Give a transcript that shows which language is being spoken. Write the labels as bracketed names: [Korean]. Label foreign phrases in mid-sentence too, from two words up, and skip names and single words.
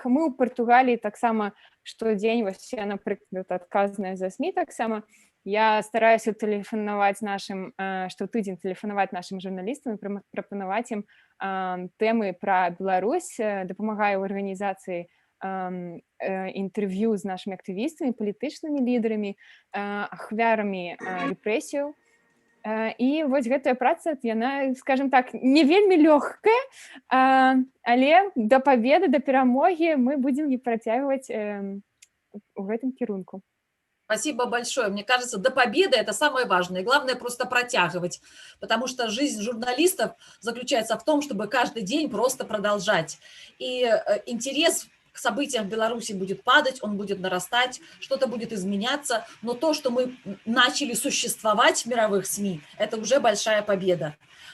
[Belarusian] Мы ў Партугаліі таксама штодзень, вось я, напрыклад, адказная за СМІ таксама, я стараюся тэлефанаваць штотыдзень тэлефанаваць нашым журналістам і прапанаваць ім тэмы пра Беларусь, дапамагаю ў арганізацыі інтэрв'ю з нашымі актывістамі, палітычнымі лідарамі, ахвярамі рэпрэсіяў. І вось гэтая праца, яна, скажем так, не вельмі лёгкая, але да пабеды, да перамогі мы будзем не працягваць у гэтым кірунку. [Russian] Спасибо большое. Мне кажется, до победы это самое важное. Главное просто протягивать, потому что жизнь журналистов заключается в том, чтобы каждый день просто продолжать. И интерес к событиям в Беларуси будет падать, он будет нарастать, что-то будет изменяться, но то, что мы начали существовать в мировых СМИ, это уже большая победа.